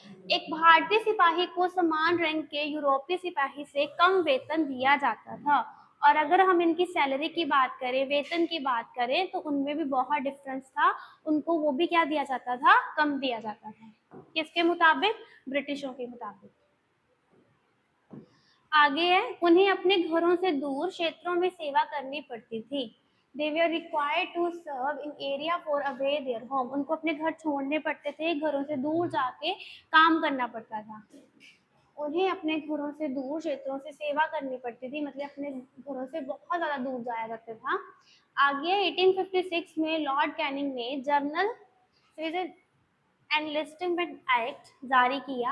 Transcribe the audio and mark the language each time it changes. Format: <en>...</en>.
<hi>एक भारतीय सिपाही को समान रैंक के यूरोपीय सिपाही से कम वेतन दिया जाता था, और अगर हम इनकी सैलरी की बात करें, वेतन की बात करें, तो उनमें भी बहुत डिफरेंस था, उनको वो भी क्या दिया जाता था, कम दिया जाता था। किसके मुताबिक, ब्रिटिशों के मुताबिक। आगे है, उन्हें अपने घरों से दूर क्षेत्रों में सेवा करनी पड़ती थी।</hi> <en>They were required to serve in area for away their home.</en> <hi>उनको अपने घर छोड़ने पड़ते थे, घरों से दूर जाके काम करना पड़ता था। उन्हें अपने घरों से दूर क्षेत्रों से सेवा करनी पड़ती थी, मतलब अपने घरों से बहुत ज्यादा दूर जाया करता था। आगे 1856 में लॉर्ड कैनिंग ने जर्नल एनलिस्टमेंट एक्ट जारी किया।</hi>